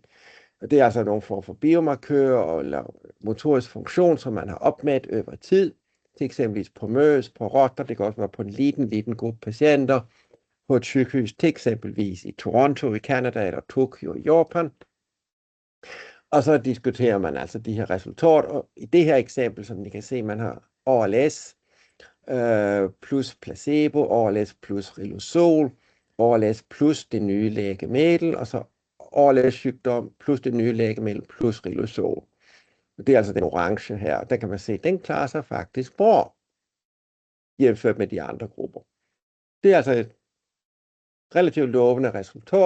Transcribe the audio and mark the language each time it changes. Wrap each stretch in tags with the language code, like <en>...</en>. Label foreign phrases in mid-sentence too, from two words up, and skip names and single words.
<da>Og det er altså nogle form for biomarkører eller motorisk funktion, som man har opmæt over tid, til eksempelvis på møs, på rotter, det kan også være på en liten gruppe patienter, på et sygehus, til eksempelvis i Toronto i Canada eller Tokyo i Japan. Og så diskuterer man altså de her resultater, og i det her eksempel, som I kan se, man har ALS plus placebo, ALS plus riluzol, ALS plus det nye lægemiddel, og så ALS-sygdom plus det nye lægemiddel plus riluzol. Det er altså den orange her, der kan man se, den klarer sig faktisk bra, jævnført med de andre grupper. Det er altså et relativt lovende resultat.</da>